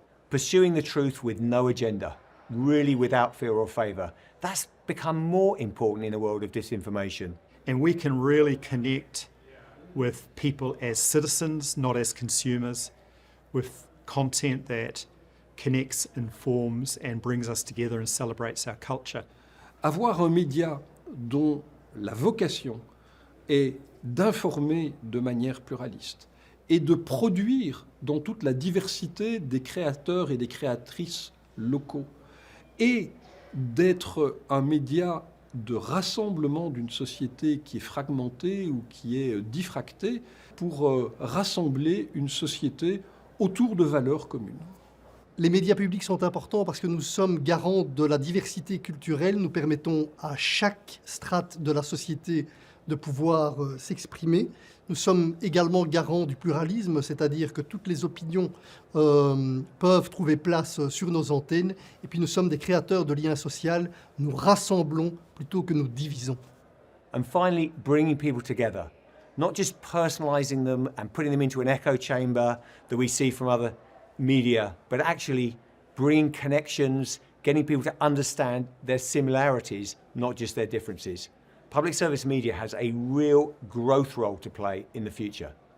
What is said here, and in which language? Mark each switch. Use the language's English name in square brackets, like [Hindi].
[English] Pursuing the truth with no agenda, really without fear or favour, that's become more important in a world of disinformation. And we can really connect with people as citizens, not as consumers, with content that connects, informs and brings us together and celebrates our culture. [French] Avoir un média dont la vocation est d'informer de manière pluraliste et de produire dans toute la diversité des créateurs et des créatrices locaux, et d'être un média de rassemblement d'une société qui est fragmentée ou qui est diffractée pour rassembler une société autour de valeurs communes. Les médias publics sont importants parce que nous sommes garants de la diversité culturelle. Nous permettons à chaque strate de la société de pouvoir s'exprimer. Nous sommes également garants du pluralisme, c'est-à-dire que toutes les opinions peuvent trouver place sur nos antennes. Et puis nous sommes des créateurs de liens sociaux. Nous rassemblons plutôt que nous divisons. [English] And finally, bringing people together, not just personalising them and putting them into an echo chamber that we see from other media, but actually bringing connections, getting people to understand their similarities, not just their differences. Public service media has a real growth role to play in the future.